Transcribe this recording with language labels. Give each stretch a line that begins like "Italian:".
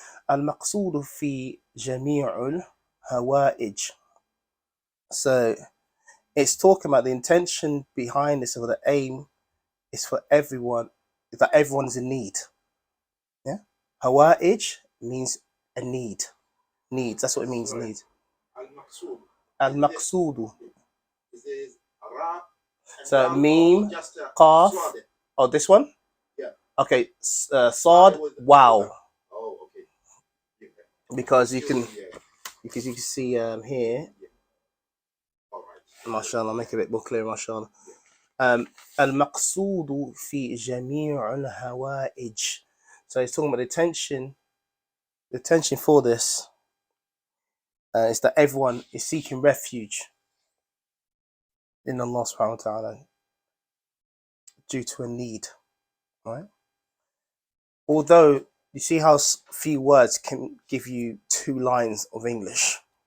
Arabic: المقصود في جميع الهوائج.
English: So it's talking about the intention behind this, or the aim is for everyone, that everyone's in need. Yeah. Hawa'ij means a need. Needs. That's what it means, need. Al-Maqsood. Al-Maqsudu. Is this Ra? So meme, qaf. Oh, this one? Yeah. Okay. Sad, wow. Oh, okay. Yeah. Because you can, Yeah. because you can see here. All right. MashaAllah, make it a bit more clear, MashaAllah.
Arabic: المقصود في جميع الهوائج.
English: So he's talking about the tension for this is that everyone is seeking refuge in Allah subhanahu wa ta'ala due to a need, right? Although you see how few words can give you 2 lines of English.